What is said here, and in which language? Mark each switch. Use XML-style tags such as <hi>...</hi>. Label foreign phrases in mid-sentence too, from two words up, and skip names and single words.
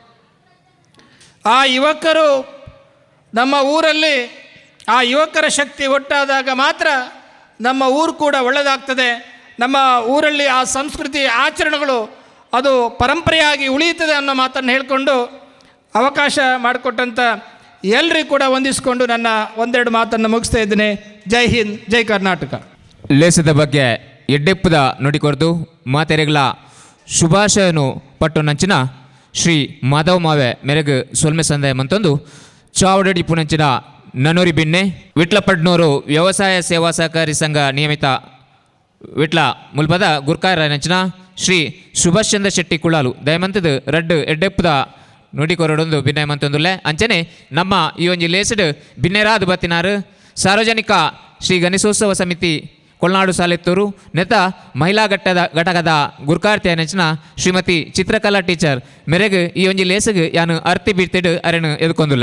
<kn>ಆ ಯುವಕರು ನಮ್ಮ ಊರಲ್ಲಿ ಆ ಯುವಕರ ಶಕ್ತಿ ಒಟ್ಟಾದಾಗ ಮಾತ್ರ ನಮ್ಮ ಊರು ಕೂಡ ಒಳ್ಳೆಯದಾಗ್ತದೆ. ನಮ್ಮ ಊರಲ್ಲಿ ಆ ಸಂಸ್ಕೃತಿ ಆಚರಣೆಗಳು ಅದು ಪರಂಪರೆಯಾಗಿ ಉಳಿಯುತ್ತದೆ ಅನ್ನೋ ಮಾತನ್ನು ಹೇಳಿಕೊಂಡು ಅವಕಾಶ ಮಾಡಿಕೊಟ್ಟಂಥ ಎಲ್ಲರಿಗೂ ಕೂಡ ವಂದಿಸಿಕೊಂಡು ನನ್ನ ಒಂದೆರಡು ಮಾತನ್ನು ಮುಗಿಸ್ತಾ ಇದ್ದೇನೆ. ಜೈ ಹಿಂದ್, ಜೈ ಕರ್ನಾಟಕ.</kn> <tcy>ಲೇಸದ ಬಗ್ಗೆ ಎಡ್ಡೆಪ್ಪದ ನುಡಿಕೊರ್ದು ಮಾತೆರೆಗಳ ಶುಭಾಶಯನು ಪಟ್ಟು ನಂಚಿನ ಶ್ರೀ ಮಾಧವ ಮಾವೆ ಮೆರಗು ಸೊಲ್ಮೆ ಸಂದಾಯ ಮಂತೊಂದು ಚಾವಡಡಿ ಪುಣಂಚಿನ ನನೂರಿ ಬಿನ್ನೆ ವಿಟ್ಲಪಡ್ನೂರು ವ್ಯವಸಾಯ ಸೇವಾ ಸಹಕಾರಿ ಸಂಘ ನಿಯಮಿತ ವಿಟ್ಲ ಮುಲ್ಪದ ಗುರ್ಕಾರ ನಂಚಿನ ಶ್ರೀ ಸುಭಾಷ್ ಚಂದ್ರ ಶೆಟ್ಟಿ ಕುಳಾಲು ದಯಮಂತದ ರಡ್ಡು ಎಡ್ಡೆಪ್ಪದ ನುಡಿಕೊರಡೊಂದು ಭಿನ್ನಯ ಮಂತೊಂದುಲ್ಲೆ ಅಂಚನೆ ನಮ್ಮ ಈ ಒಂಜಿ ಲೇಸಡ್ ಭಿನ್ನೆರಾದ ಬತ್ತಿನಾರು ಸಾರ್ವಜನಿಕ ಶ್ರೀ ಗಣೇಶೋತ್ಸವ ಸಮಿತಿ ಕೊಲ್ನಾಡು ಸಾಲೆತ್ತೂರು ನೆತ ಮಹಿಳಾ ಘಟಕದ ಗುರ್ಕಾರ್ತಿ ನೆಚ್ಚಿನ ಶ್ರೀಮತಿ ಚಿತ್ರಕಲಾ ಟೀಚರ್ ಮೆರೆಗ್ ಈ ಒಂಜಿ ಲೇಸಗ್ ಯಾನು ಅರ್ತಿ ಬೀರ್ತೆಡ್ ಅರೆನು ಎದ್ಕೊಂದುಲ್ಲೆ.</tcy>